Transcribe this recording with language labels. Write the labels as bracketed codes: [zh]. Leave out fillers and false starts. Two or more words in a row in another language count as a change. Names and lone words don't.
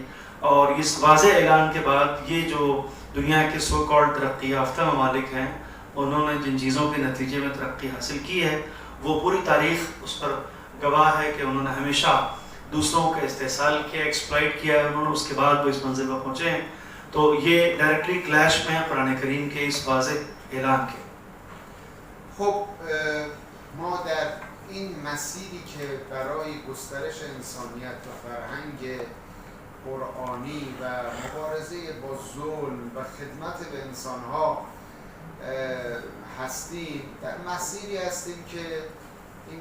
[ur] اور اس واضح اعلان کے بعد یہ جو دنیا کے [en] so called [ur] ترقی یافتہ ممالک ہیں انہوں نے جن چیزوں کے نتیجے میں ترقی حاصل کی ہے وہ پوری تاریخ اس پر گواہ ہے کہ انہوں نے ہمیشہ دوسروں کا استحصال کیا، ایکسپلائٹ کیا ہے انہوں نے، اس کے بعد وہ اس منزل پر پہنچے ہیں. تو یہ [en] directly clash [ur] میں ہے قرآن کریم کے اس واضح اعلان کے. [fa] خب ما در این مسیری که برای گسترش انسانیت و فرهنگ قرآنی و مبارزه با ظلم و خدمت به انسانها هستیم، در مسیری هستیم که این